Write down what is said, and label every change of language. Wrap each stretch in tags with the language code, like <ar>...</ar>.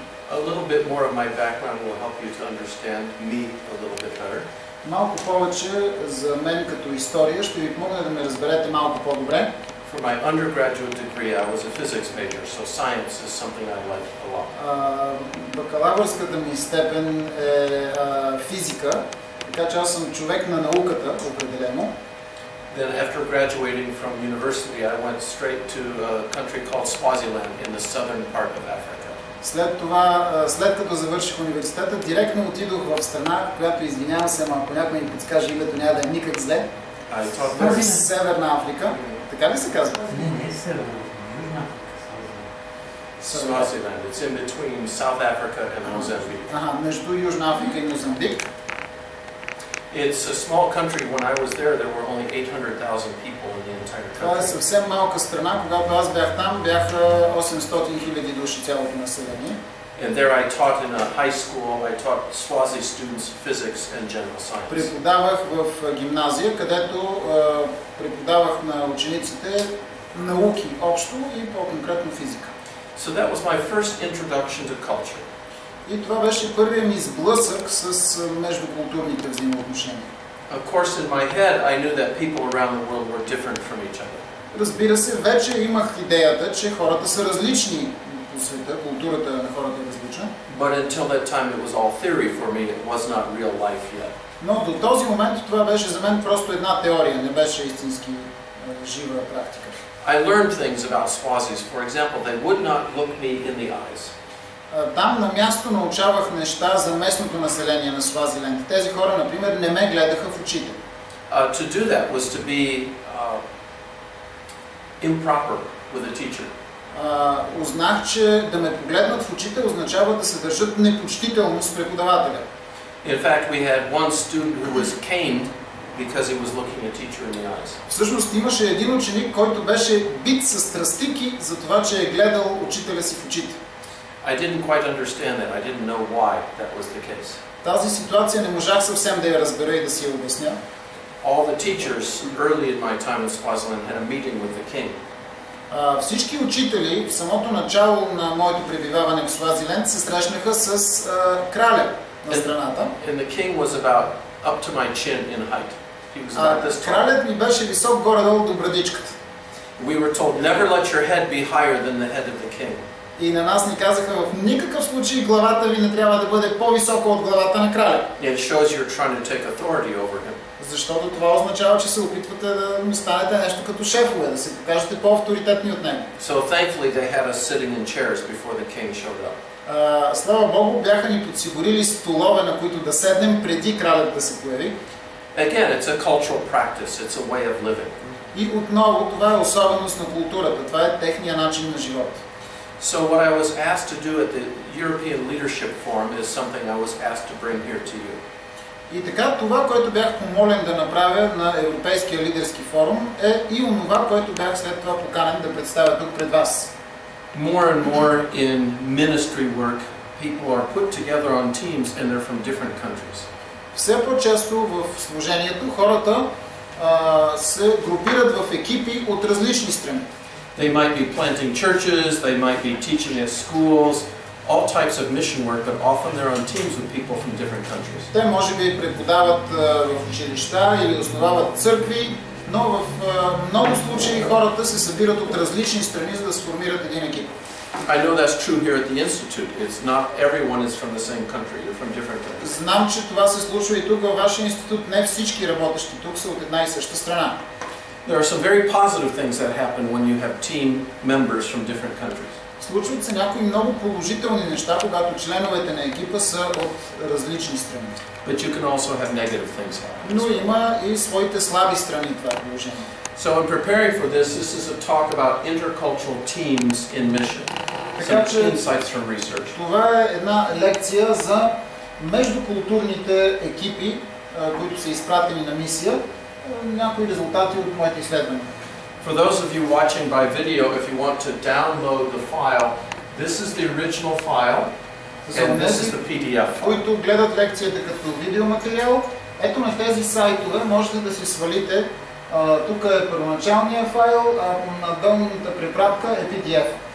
<en>A little bit more of my background will help you to understand me a little bit better.</en> <bg>Малко повече за мен като история ще ви помогне да ме разберете малко по-добре.</bg> <en>For my undergraduate degree, I was a physics major, so science is something I like a lot.</en> <bg>Бакалавърската ми степен е физика, така че аз съм човек на науката, определено.</bg> <en>Then after graduating from university, I went straight to a country called Swaziland in the southern part of Africa.</en> <bg>След това, след като завърших университета, директно отидох в страна, която, извинявам се, ама ако някой ми подскаже името, няма да е никак зле. В Северна Африка. Така ли се казва? Не, Северна Африка.</bg> <en>Swaziland. It's in between South Africa and Mozambique.</en> <bg>Между Южна Африка и Мозамбик.</bg> <en>It's a small country. When I was there were only 800,000 people in the entire country.</en> <bg>Това е съвсем малка страна. Когато аз бях там, бяха 800,000 души цялото население.</bg> <en>And there I taught in a high school. I taught Swazi students physics and general science.</en> <bg>Преподавах в гимназия, където преподавах на учениците науки общо и по-конкретно физика.</bg> <en>So that was my first introduction to culture.</en> <bg>И това беше първият ми сблъсък с междукултурните взаимоотношения.</bg> <en>Of course, in my head, I knew that people around the world were different from each other.</en> <bg>Разбира се, вече имах идеята, че хората са различни по света, културата на хората е различна.</bg> <en>But until that time, it was all theory for me. It was not real life yet.</en> <bg>Но до този момент това беше за мен просто една теория, не беше истински жива практика.</bg> <en>I learned things about Swazis. For example, they would not look me in the eyes.</en> <bg>Там на място научавах неща за местното население на Свазиленд. Тези хора, например, не ме гледаха в очите.</bg> <en>To do that was to be improper with a teacher.</en> <bg>Узнах, че да ме погледнат в очите означава да се държат непочтително с преподавателя.</bg> <en>In fact, we had one student who was caned because he was looking a teacher in the eyes.</en> <bg>Всъщност имаше един ученик, който беше бит с тръстики за това, че е гледал учителя си в очите.</bg> <en>I didn't quite understand that. I didn't know why that was the case.</en> <bg>Тази ситуация не можах съвсем да я разбера и да си я обясня.</bg> <en>All the teachers early in my time in Swaziland had a meeting with the king.</en> <bg>Всички учители в самото начало на моето пребиваване в Свазиленд се срещнаха с краля на страната.</bg> <en>And the king was about up to my chin in height. He was about this tall.</en> <bg>Кралят ми беше висок горе-долу до брадичката.</bg> <en>We were told never let your head be higher than the head of the king.</en> <bg>И на нас ни казаха, в никакъв случай главата ви не трябва да бъде по-висока от главата на краля.</bg> <en>It shows you're trying to take authority over him.</en> <bg>Защото това означава, че се опитвате да му станете нещо като шефове, да се покажете по-авторитетни от него.</bg> <en>So thankfully they had us sitting in chairs before the king showed up.</en> <bg>Слава Богу, бяха ни подсигурили столове, на които да седнем преди кралят да се появи.</bg> <en>Again, it's a cultural practice. It's a way of living.</en> <bg>И отново, това е особеност на културата. Това е техния начин на живот.</bg> <en>So what I was asked to do at the European Leadership Forum is something I was asked to bring here to you.</en> <bg>И така, това, което бях помолен да направя на Европейския лидерски форум, е и онова, което бях след това поканен да представя тук пред вас.</bg> <en>More and more in ministry work, people are put together on teams and they're from different countries.</en> <bg>Все по-често в служението хората се групират в екипи от различни страни.</bg> <en>They might be planting churches, they might be teaching at schools, all types of mission work, but often they're on teams with people from different countries.</en> <bg>Те може би преподават в училища или основават църкви, но в много случаи хората се събират от различни страни, за да сформират един екип.</bg> <en>I know that's true here at the Institute. It's not everyone is from the same country, they're from different countries.</en> <bg>Знам, че това се случва и тук във вашия институт. Не всички работещи тук са от една и съща страна.</bg> <en>There are some very positive things that happen when you have team members from different countries.</en> <bg>Случват се някои много положителни неща, когато членовете на екипа са от различни страни.</bg> <en>But you can also have negative things happen.</en> <bg>Но има и своите слаби страни това положение.</bg> <en>So in preparing for this is a talk about intercultural teams in mission.</en> <bg>Така</bg> <en>Some</en> <bg>че</bg> <en>insights from research.</en> <bg>това е една лекция за междукултурните екипи, които са изпратени на мисия, някои резултати от моите изследвания.</bg> <en>For those of you watching by video, if you want to download the file, this is the original file, and this is the PDF file.</en> <bg>Които гледат лекцията като видеоматериал, ето на тези сайтове можете да си свалите. Тук е първоначалния файл, а на долната препратка е PDF.</bg>